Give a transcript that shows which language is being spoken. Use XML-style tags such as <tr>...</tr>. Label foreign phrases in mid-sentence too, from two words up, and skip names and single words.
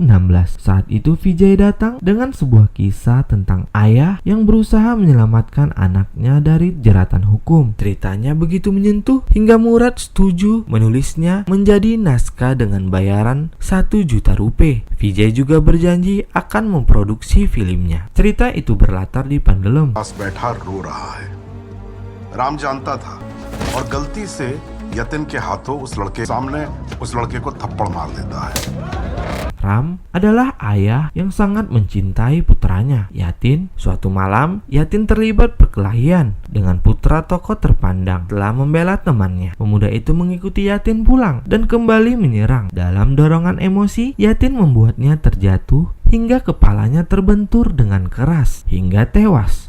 <id>Saat itu Vijay datang dengan sebuah kisah tentang ayah yang berusaha menyelamatkan anaknya dari jeratan hukum. Ceritanya begitu menyentuh hingga Murad setuju menulisnya menjadi naskah dengan bayaran 1 juta rupiah. Vijay juga berjanji akan memproduksi filmnya. Cerita itu berlatar di Pandelem.</id> <hi>पास बैठा रो रहा है। राम जानता था और गलती से यतिन के हाथों उस लड़के को थप्पड़ मार देता है।</hi> <id>Ram adalah ayah yang sangat mencintai putranya, Yatin. Suatu malam, Yatin terlibat perkelahian dengan putra tokoh terpandang. Setelah membela temannya, pemuda itu mengikuti Yatin pulang dan kembali menyerang. Dalam dorongan emosi, Yatin membuatnya terjatuh hingga kepalanya terbentur dengan keras hingga tewas.</id>